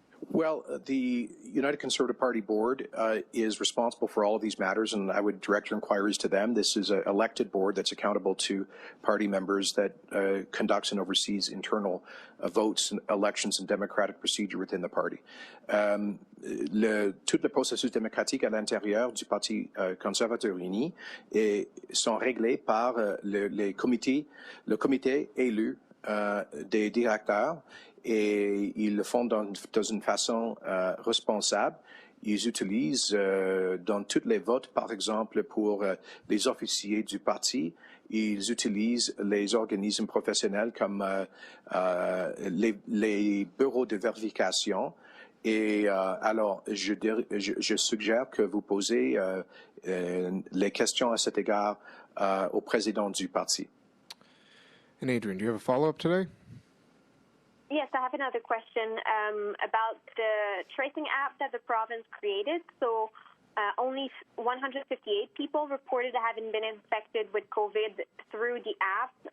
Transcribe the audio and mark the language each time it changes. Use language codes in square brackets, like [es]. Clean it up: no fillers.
[en] Well, the United Conservative Party board is responsible for all of these matters, and I would direct your inquiries to them. This is an elected board that's accountable to party members that conducts and oversees internal votes, and elections, and democratic procedure within the party. [fr] Tout le processus démocratique à l'intérieur du Parti conservateur uni sont réglés par le comité élu des directeurs. Et ils le font dans une façon responsable. Ils utilisent dans tous les votes, par exemple, pour les officiers du parti, ils utilisent les organismes professionnels comme les bureaux de vérification. Et alors, je suggère que vous posez les questions à cet égard au président du parti. [en] And Adrian, do you have a follow-up today? Yes, I have another question about the tracing app that the province created. So only 158 people reported having been infected with COVID through the app.